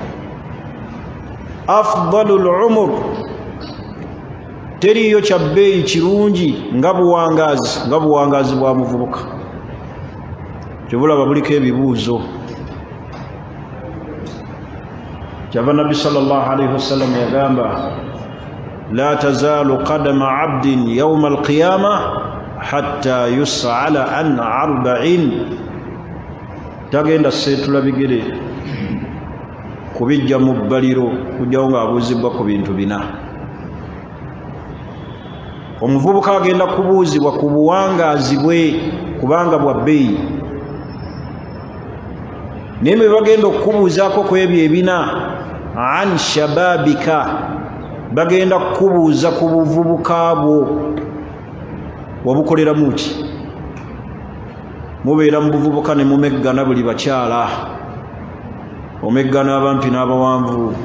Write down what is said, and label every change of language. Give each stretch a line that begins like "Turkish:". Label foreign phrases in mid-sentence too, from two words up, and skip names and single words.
Arabic: أفضل الأمور
Ganda: teriyo kyabbeeyi kirungi nga buwangazi bwa muvubuka kyebulaba buliko ebibuuzo kyava nabbi
Arabic: صلى الله عليه وسلم
Ganda: yagamba
Arabic: لا تزول قدما عبد يوم القيامة حتى يسأل عن أربع
Ganda: tagenda seetula bigere kubijja mu bbaliro kujjawo ng'abuuzibwa ku bintu bina omuvubuka agenda kubuuzibwa ku buwangazi bwe kubanga bwa bbeeyi naye bwe bagenda okukubuuzaako ku ebyo ebina
Arabic: عن شبابك
Ganda: bagenda kukubuuza ku buvubuka bwo wabukoleramu ki mubeera mu buvubuka ne mumeggana buli bakyala omeggana abampi n'abawanvu